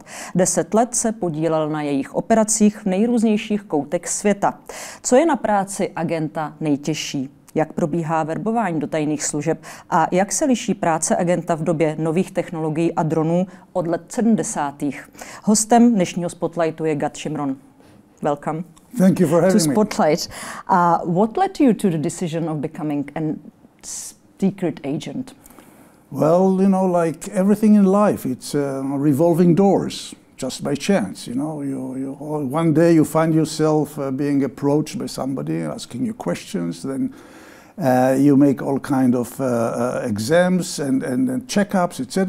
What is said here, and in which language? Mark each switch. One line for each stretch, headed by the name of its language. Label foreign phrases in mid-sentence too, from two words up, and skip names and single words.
Czech: 10 let se podílel na jejich operacích v nejrůznějších koutech světa. Co je na práci agenta nejtěžší? Jak probíhá verbování do tajných služeb a jak se liší práce agenta v době nových technologií a dronů od let 70. Hostem dnešního Spotlightu je Gadem Šimron.
English: Welcome. Thank you for having to Spotlight. What led you to the decision of becoming a secret agent? Well, you know, like everything in life, it's revolving doors, just by chance. You know, one day you find yourself being approached by somebody, asking you questions, then you make all kind of exams and checkups, etc.